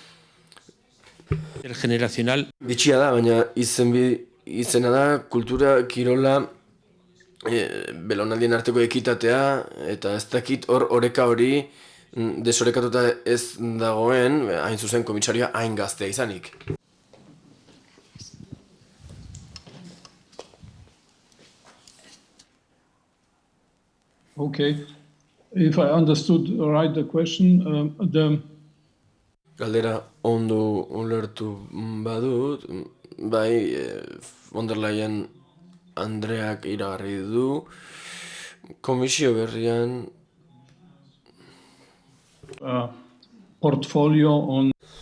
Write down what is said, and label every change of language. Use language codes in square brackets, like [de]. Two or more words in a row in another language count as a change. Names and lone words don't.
[es] El generacional. [eu] Bitxia da, baina izena da kultura, kirola, belaunaldien arteko ekitatea, eta ez dakit oreka hori desorekatuta ez dagoen, hain zuzen komisarioa hain gaztea izanik. [en] Okay. If I understood right the question, [eu] Galdera ondo ulertu badut, bai, von der Leyen Andreak iragarri du, komisio berrian [en] portfolio on